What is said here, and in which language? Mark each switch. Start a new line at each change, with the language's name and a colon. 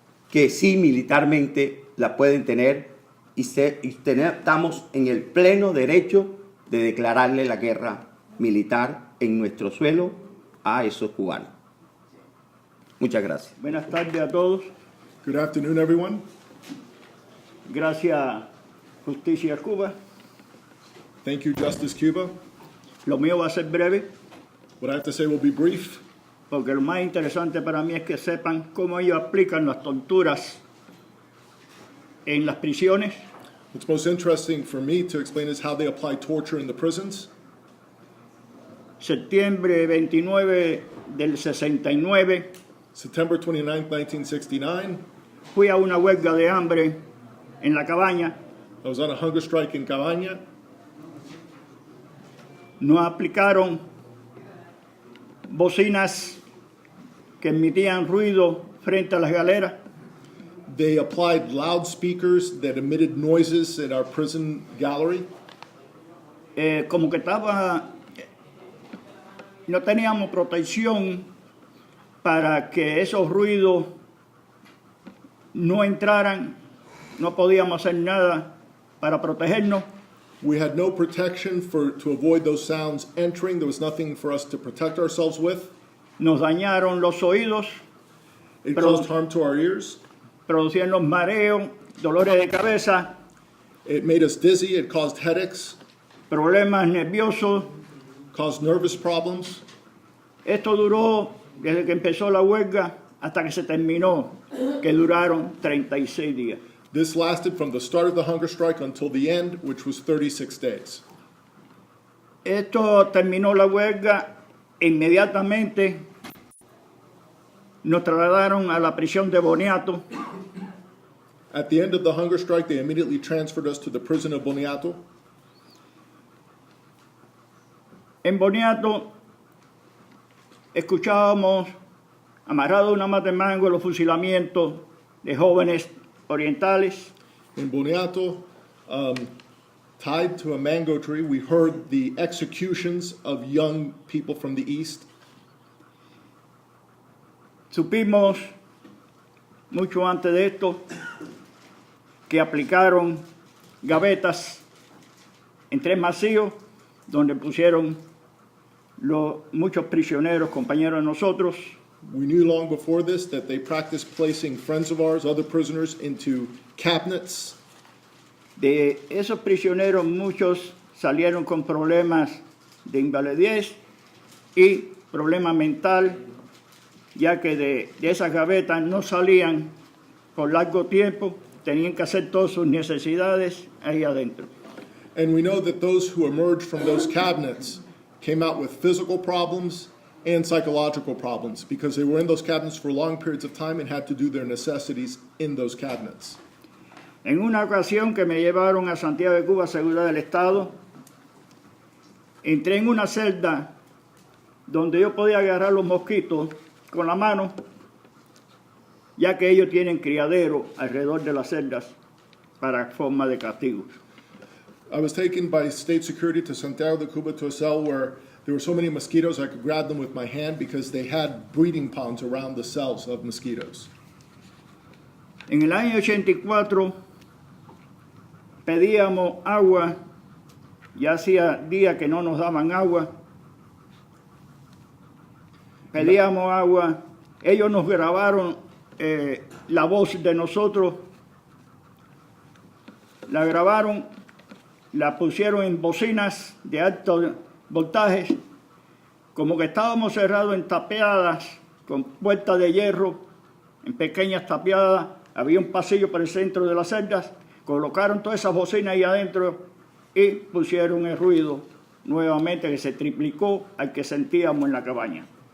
Spanish: que sí militarmente la pueden tener y estamos en el pleno derecho de declararle la guerra militar en nuestro suelo a esos cubanos. Muchas gracias. Buenas tardes a todos.
English: Good afternoon, everyone.
Spanish: Gracias, JusticiaCuba.
English: Thank you, JusticeCuba.
Spanish: Lo mío va a ser breve,
English: What I have to say will be brief,
Spanish: porque lo más interesante para mí es que sepan cómo ellos aplican las torturas en las prisiones.
English: what's most interesting for me to explain is how they apply torture in the prisons.
Spanish: Septiembre 29 del 69,
English: September 29, 1969,
Spanish: fui a una huelga de hambre en la cabaña.
English: I was on a hunger strike in Cabaña.
Spanish: Nos aplicaron bocinas que emitían ruido frente a las galeras.
English: They applied loudspeakers that emitted noises in our prison gallery.
Spanish: Como que no teníamos protección para que esos ruidos no entraran, no podíamos hacer nada para protegernos.
English: We had no protection to avoid those sounds entering. There was nothing for us to protect ourselves with.
Spanish: Nos dañaron los oídos,
English: It caused harm to our ears.
Spanish: producían los mareos, dolores de cabeza,
English: It made us dizzy. It caused headaches,
Spanish: problemas nerviosos.
English: caused nervous problems.
Spanish: Esto duró desde que empezó la huelga hasta que se terminó, que duraron 36 días.
English: This lasted from the start of the hunger strike until the end, which was 36 days.
Spanish: Esto terminó la huelga e inmediatamente nos trasladaron a la prisión de Boniato.
English: At the end of the hunger strike, they immediately transferred us to the prison of Boniato.
Spanish: En Boniato escuchábamos amarrado a una mata de mango los fusilamientos de jóvenes orientales.
English: In Boniato, tied to a mango tree, we heard the executions of young people from the east.
Spanish: Supimos mucho antes de esto que aplicaron gavetas en 3 macíos donde pusieron muchos prisioneros, compañeros de nosotros.
English: We knew long before this that they practiced placing friends of ours, other prisoners, into cabinets.
Spanish: De esos prisioneros muchos salieron con problemas de invalidez y problema mental, ya que de esas gavetas no salían por largo tiempo, tenían que hacer todas sus necesidades ahí adentro.
English: And we know that those who emerged from those cabinets came out with physical problems and psychological problems because they were in those cabinets for long periods of time and had to do their necessities in those cabinets.
Spanish: En una ocasión que me llevaron a Santiago de Cuba, Seguridad del Estado, entré en una celda donde yo podía agarrar los mosquitos con la mano, ya que ellos tienen criadero alrededor de las celdas para forma de castigo.
English: I was taken by state security to Santiago de Cuba to a cell where there were so many mosquitoes I could grab them with my hand because they had breeding ponds around the cells of mosquitoes.
Spanish: En el año 84 pedíamos agua, ya hacía días que no nos daban agua. Pedíamos agua, ellos nos grabaron la voz de nosotros, la grabaron, la pusieron en bocinas de alto voltaje, como que estábamos cerrados en tapiadas, con puertas de hierro, en pequeñas tapiadas, había un pasillo por el centro de las celdas, colocaron todas esas bocinas ahí adentro y pusieron el ruido nuevamente que se triplicó al que sentíamos en la cabaña.